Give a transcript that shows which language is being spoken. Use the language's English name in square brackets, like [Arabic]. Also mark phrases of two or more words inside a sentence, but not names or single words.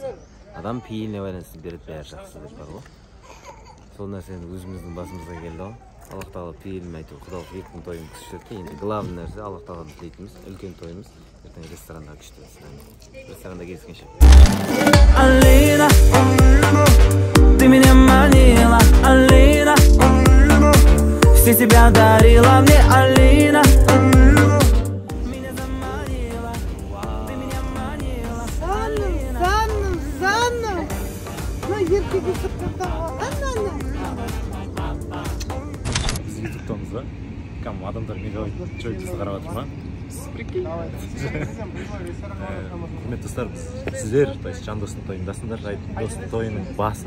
[Kazakh] Адам пейіліне байланысты береді, бәрі жақсы деп бар ғой. Сол нәрсені өзіміздің басымызға келді ғой. Аллах тағала пейілін айтып, құдалық еттің тойын күшті өтті. Енді главный нәрсе Аллах тағаланы тілейтініміз, үлкен тойымыз. Ертең ресторанда күшті өтсін. Ресторанда кездескенше. [Russian] Алина, ты меня манила, Алина, все себя дарила мне, Алина, меня заманила, ты меня манила, [Kazakh] Заново, на еркеге Біз ютубтамыз ба? Кәм адамдар мегабайт жойкасы қарап жатыр ма? Құрметті достар, сіздер, жандостың тойындасыңдар, жандостың тойының басы.